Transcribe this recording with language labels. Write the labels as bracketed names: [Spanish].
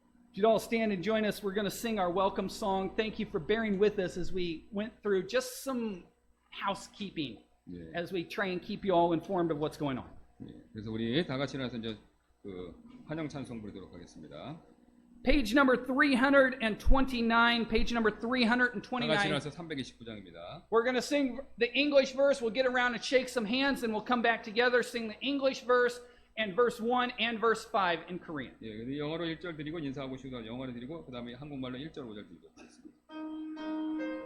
[English] If you'd all stand and join us, we're going to sing our welcome song. Thank you for bearing with us as we went through just some housekeeping 예. as we try and keep you all informed of what's going on. [Korean] 예. 그래서 우리 다 같이 일어나서 이제 그 환영 찬송 부르도록 하겠습니다. [English] Page number 329, page number [Korean] 다 같이 일어나서 329장입니다. [English] We're going to sing the English verse. We'll get around and shake some hands, and we'll come back together, sing the English verse and verse 1 and verse 5 in Korean. [Korean] 예, 영어로 1절 드리고 인사하고 싶으면 영어로 드리고 그 다음에 한국말로 1절 5절 드리도록 하겠습니다.